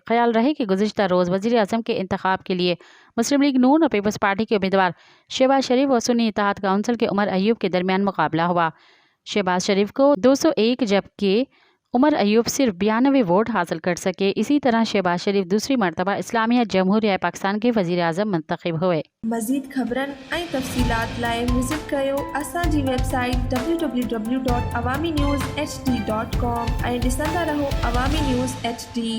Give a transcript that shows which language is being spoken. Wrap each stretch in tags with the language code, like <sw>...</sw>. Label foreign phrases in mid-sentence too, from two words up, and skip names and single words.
<ur>خیال رہے کہ گزشتہ روز وزیر اعظم کے انتخاب کے لیے مسلم لیگ نون اور پیپلز پارٹی کے امیدوار شہباز شریف اور سنی اتحاد کونسل کے عمر ایوب کے درمیان مقابلہ ہوا۔ شہباز شریف کو 201 جبکہ عمر ایوب صرف 92 ووٹ حاصل کر سکے۔ اسی طرح شہباز شریف دوسری مرتبہ اسلامیہ جمہوریہ پاکستان کے وزیر اعظم منتخب ہوئے۔</ur> <sd>مزید خبرن ۽ تفصيلات لاءِ وزٹ कयो असांजी वेबसाइट www.awamiNewsHD.com ऐं ॾिसंदा रहो अवामी न्यूज़ HD।</sd>